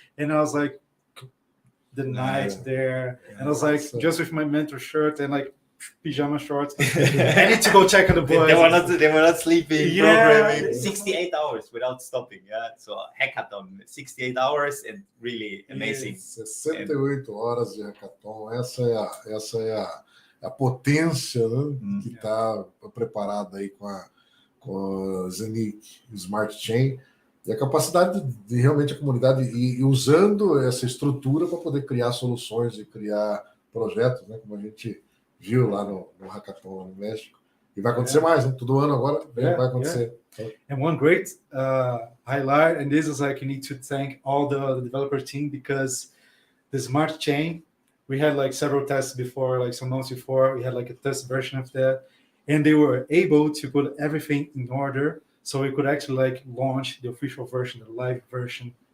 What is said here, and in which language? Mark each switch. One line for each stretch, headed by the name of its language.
English: And I was like, the night there, and I was like, just with my mentor shirt and like pajama shorts. I need to go check on the boys. They were not sleeping, programming 68 hours without stopping. Yeah, so hackathon, 68 hours and really amazing.
Portuguese: 68 horas de hackathon. Essa é a potência, né, que está preparada aí com a Zeniq Smart Chain, e a capacidade de realmente a comunidade e usando essa estrutura para poder criar soluções e criar projetos, né, como a gente viu lá no Hackathon no México. E vai acontecer mais, né? Todo ano agora vai acontecer.
English: And one great highlight, and this is like you need to thank all the developer team, because the Smart Chain, we had like several tests before, like some months before, we had like a test version of that. And they were able to put everything in order, so we could actually like launch the official version, the live version,